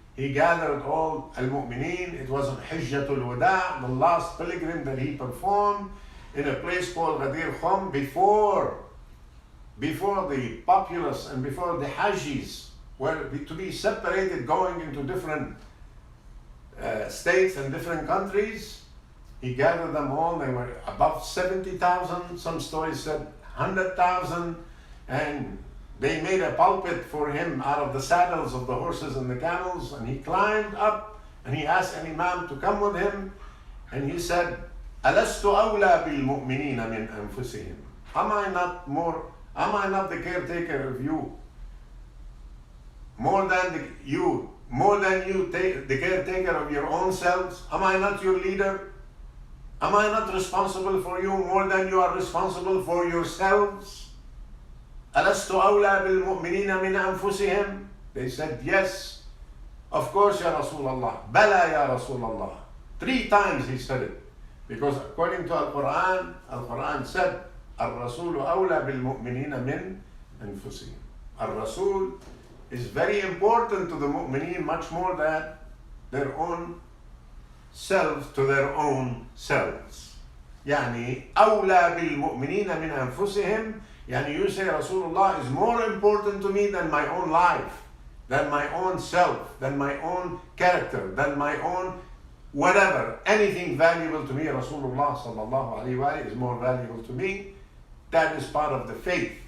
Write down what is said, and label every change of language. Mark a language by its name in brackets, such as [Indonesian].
[English] He gathered all Al-Mu'mineen. It was Hijjatul Wada, the last pilgrim that he performed in a place called Ghadir Khum before the populace and before the Hajjis were to be separated going into different states and different countries. He gathered them all. They were above 70,000. Some stories said 100,000. And they made a pulpit for him out of the saddles of the horses and the camels. And he climbed up and he asked an imam to come with him. And he said, [Arabic] أَلَسْتُ أَوْلَى بِالْمُؤْمِنِينَ مِنْ أَنفُسِهِمْ? [English] Am I not the caretaker of you? More than you the caretaker of your own selves? Am I not your leader? Am I not responsible for you more than you are responsible for yourselves? [Arabic] أَلَسْتُ أَوْلَى بِالْمُؤْمِنِينَ مِنْ أَنفُسِهِمْ? [English] They said, yes, of course, Ya Rasulullah. Bala, Ya Rasulullah. 3 times he said it. Because according to Al-Quran, Al-Quran said, Al-Rasul [Arabic] أَوْلَى بِالْمُؤْمِنِينَ مِنْ أَنفُسِهِمْ. [English] Al-Rasul is very important to the mu'mineen, much more than their own selves to their own selves. [Arabic] يعني أولى بالمؤمنين من أنفسهم. [English] يعني you say Rasulullah is more important to me than my own life, than my own self, than my own character, than my own whatever, anything valuable to me. Rasulullah sallallahu alaihi wasallam is more valuable to me. That is part of the faith.